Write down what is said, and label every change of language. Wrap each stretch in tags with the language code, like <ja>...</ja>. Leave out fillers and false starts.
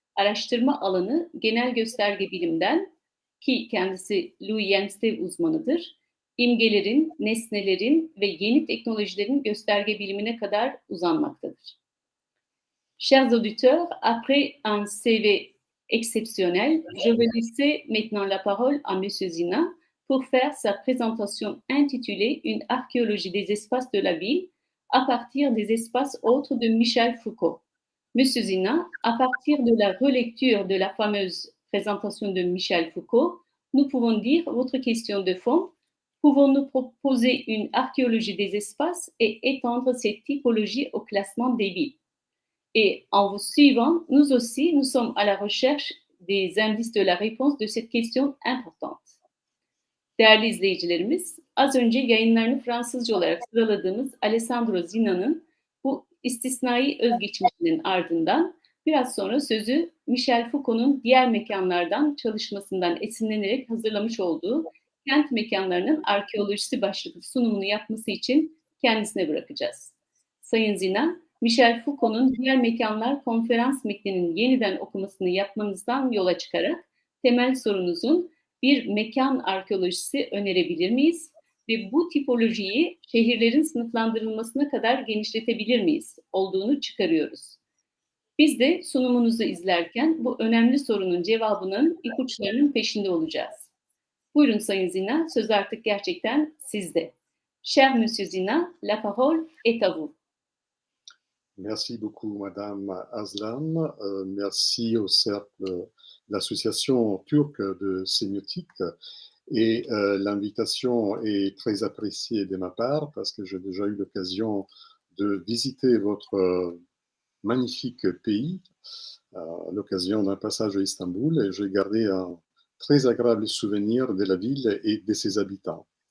<tr>Araştırma alanı genel gösterge bilimden, ki kendisi Louis Yenstev uzmanıdır, imgelerin, nesnelerin ve yeni teknolojilerin gösterge bilimine kadar uzanmaktadır.</tr> <fr>Chers auditeurs, après un CV exceptionnel, je vais laisser maintenant la parole à Monsieur Zina pour faire sa présentation intitulée Une archéologie des espaces de la ville à partir des espaces autres de Michel Foucault. Monsieur Zina, à partir de la relecture de la fameuse présentation de Michel Foucault, nous pouvons dire votre question de fond. Pouvons-nous proposer une archéologie des espaces et étendre cette typologie au classement des villes? Et en vous suivant, nous aussi, nous sommes à la recherche des indices de la réponse de cette question importante.</fr> <tr>Değerli izleyicilerimiz, az önce yayınlarını Fransızca olarak sıraladığımız Alessandro Zina'nın bu istisnai özgeçmişinin ardından biraz sonra sözü Michel Foucault'un diğer mekanlardan çalışmasından esinlenerek hazırlamış olduğu kent mekanlarının arkeolojisi başlıklı sunumunu yapması için kendisine bırakacağız. Sayın Zina, Michel Foucault'un diğer mekanlar konferans metninin yeniden okumasını yapmanızdan yola çıkarak temel sorunuzun bir mekan arkeolojisi önerebilir miyiz? Ve bu tipolojiyi şehirlerin sınıflandırılmasına kadar genişletebilir miyiz? Olduğunu çıkarıyoruz. Biz de sunumunuzu izlerken bu önemli sorunun cevabının ipuçlarının peşinde olacağız. Buyurun Sayın Zina, söz artık gerçekten sizde.</tr> <fr>Cher Monsieur Zina, la parole est à vous. Merci beaucoup, Madame Aslan. Merci au Cercle, l'association turque de sémiotique. Et l'invitation est très appréciée de ma part parce que j'ai déjà eu l'occasion de visiter votre magnifique pays à l'occasion d'un passage à Istanbul et j'ai gardé un très agréable souvenir de la ville et de ses habitants.</fr>